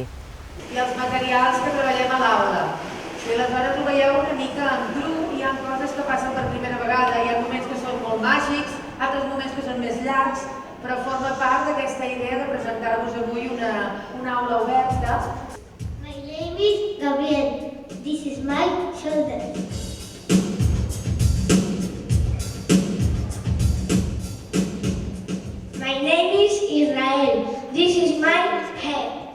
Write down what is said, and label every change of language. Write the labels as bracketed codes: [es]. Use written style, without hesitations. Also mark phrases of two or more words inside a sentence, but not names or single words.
[ca] I els materials que treballem a l'aula. I aleshores ho veieu una mica en cru, hi ha coses que passen per primera vegada, hi ha moments que són molt màgics, altres moments que són més llargs, però forma part d'aquesta idea de presentar-vos avui una aula oberta. [en] My name is Gabriel. This is my shoulder. My name is Israel. This is my head.